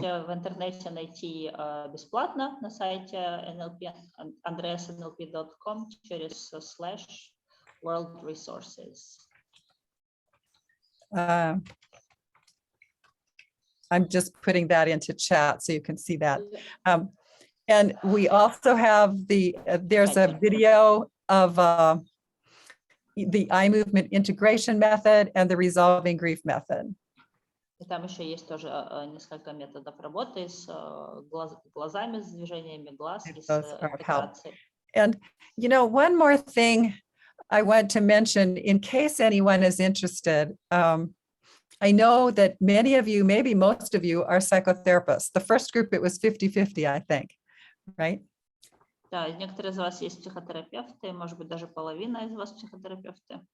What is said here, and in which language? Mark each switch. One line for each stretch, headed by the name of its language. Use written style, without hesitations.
Russian: Можете в интернете найти бесплатно на сайте andreasenlp.com через /world-resources.
English: I'm just putting that into chat so you can see that. And we also have there's a video of the eye movement integration method and the resolving grief method.
Russian: И там еще есть тоже несколько методов работы с глазами, с движениями глаз, и с интеграцией.
English: And you know, one more thing I want to mention in case anyone is interested. I know that many of you, maybe most of you, are psychotherapists. The first group, it was 50-50, I think, right?
Russian: Да, некоторые из вас есть психотерапевты, может быть, даже половина из вас психотерапевты.